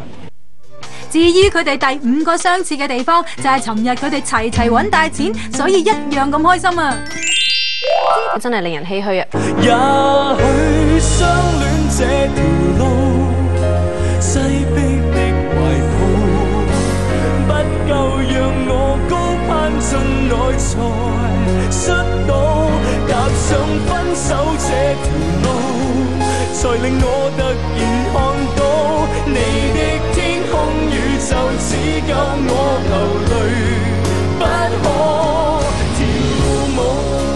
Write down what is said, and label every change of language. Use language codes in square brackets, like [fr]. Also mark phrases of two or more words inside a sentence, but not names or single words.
[yue] 至於佢哋第五個相似嘅地方，就係尋日佢哋齊齊揾大錢，所以一樣咁開心啊！真係令人唏噓啊！也許相戀這條路，擠迫的懷抱，不夠讓我高攀進內才摔倒，踏上分手這條路，才令我突然看到你的天空宇宙，只夠我流淚，不可跳舞。